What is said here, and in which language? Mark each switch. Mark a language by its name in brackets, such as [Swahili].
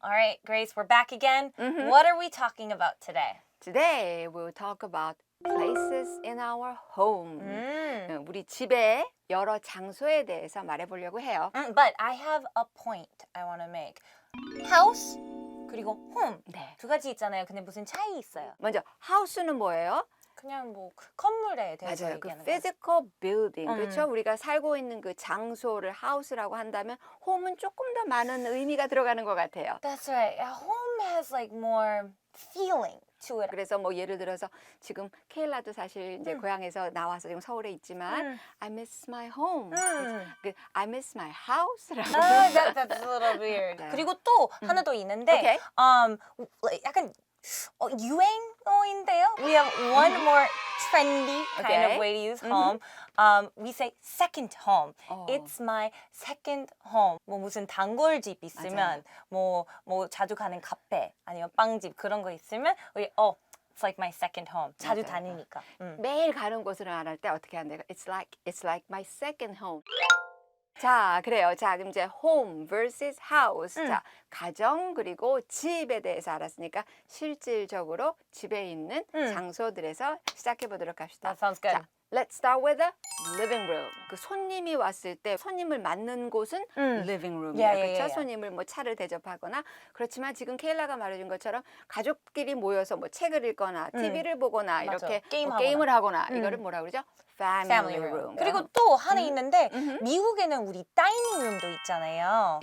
[English] All right, Grace, we're back again. What are we talking about today? Today we'll talk about places in our home. [Korean] 우리 집의 여러 장소에 대해서 말해보려고 해요. [English] But I have a point I want to make. House [Korean] 그리고 [English] home [Korean] 네. 두 가지 있잖아요. 근데 무슨 차이 있어요? 먼저 house는 뭐예요? 그냥 뭐 건물에 대해서 맞아요. 그 얘기하는 [English] physical building, [Korean] 그렇죠? 우리가 살고 있는 그 장소를 house라고 한다면 home은 조금 더 많은 의미가 들어가는 것 같아요. [English] That's right. Home has like more feeling to it. [Korean] 그래서 뭐 예를 들어서 지금 케일라도 사실 이제 고향에서 나와서 지금 서울에 있지만 [English] I miss my home. 그 I miss my house라고. That's a little weird. [Korean] 그리고 또 하나 더 있는데 [English] Okay. [Korean] 약간 유행어인데요. [English] We have one more trendy kind of way to use home. We say second home. It's my second home. [Korean] 뭐 무슨 단골집 있으면 뭐 자주 가는 카페 아니면 빵집 그런 거 있으면 우리 [English] it's like my second home. [Korean] 자주 다니니까. 매일 가는 곳을 말할 때 어떻게 한대요? [English] It's like my second home. [Korean] 자, 그래요. 자, 그럼 이제 [English] home versus house. [Korean] 자, 가정 그리고 집에 대해서 알았으니까 실질적으로 집에 있는 장소들에서 시작해 보도록 합시다. [English] That sounds good. 자, let's start with the living room. [Korean] 그 손님이 왔을 때 손님을 맞는 곳은 living room이에요. 그렇죠? 손님을 뭐 차를 대접하거나 그렇지만 지금 케일라가 말해준 것처럼 가족끼리 모여서 뭐 책을 읽거나 TV를 보거나 이렇게 뭐 게임을 하거나 이거를 뭐라 그러죠? [English] Family room. [Korean] 그리고 또 하나 있는데 미국에는 우리 다이닝 룸도 있잖아요.